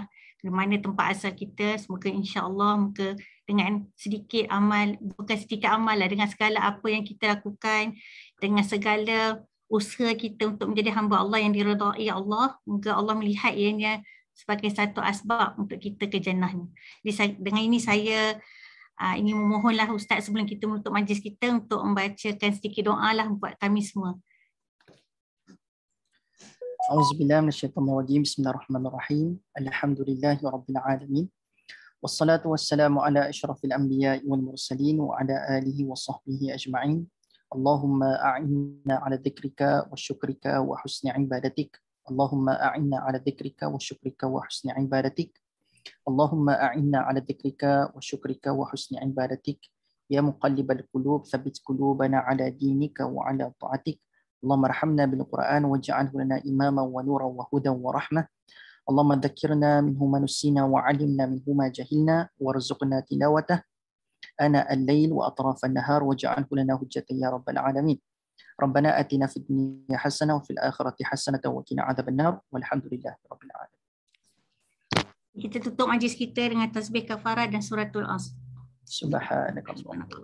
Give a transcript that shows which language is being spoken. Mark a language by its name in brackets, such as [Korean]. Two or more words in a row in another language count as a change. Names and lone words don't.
[Malay] Di mana tempat asal kita. Semoga [Arabic] إن شاء الله [Malay] dengan sedikit amal, bukan sedikit amal lah, dengan segala apa yang kita lakukan, dengan segala usaha kita untuk menjadi hamba Allah yang diredai Allah, moga Allah melihat ianya sebagai satu asbab untuk kita ke jannah-Nya. Jadi dengan ini saya ini memohonlah Ustaz sebelum kita menutup majlis kita untuk membacakan sedikit doa lah buat kami semua. [Arabic] أعوذ بالله من الشيطان الرجيم. بسم الله الرحمن الرحيم الحمد لله رب العالمين. والصلاة والسلام على أشرف الأنبياء والمرسلين وعلى آله وصحبه أجمعين. اللهم أعنا على ذكرك وشكرك وحسن عبادتك. اللهم أعنا على ذكرك وشكرك وحسن عبادتك. اللهم أعنا على ذكرك وشكرك وحسن عبادتك. يا مقلب القلوب ثبت قلوبنا على دينك وعلى طاعتك. اللهم ارحمنا بالقرآن واجعله لنا إماما ونورا وهدى ورحمة. اللهم ذكرنا منه ما نسينا وعلمنا منه ما جهلنا وارزقنا تلاوته آناء الليل وأطراف النهار واجعله لنا حجة يا رب العالمين. ربنا آتنا في الدنيا حسنة وفي الآخرة حسنة وقنا عذاب النار والحمد لله رب العالمين. [Malay] Kita tutup majlis kita dengan tasbih kafarah dan suratul Asr. [Arabic] سبحانك اللهم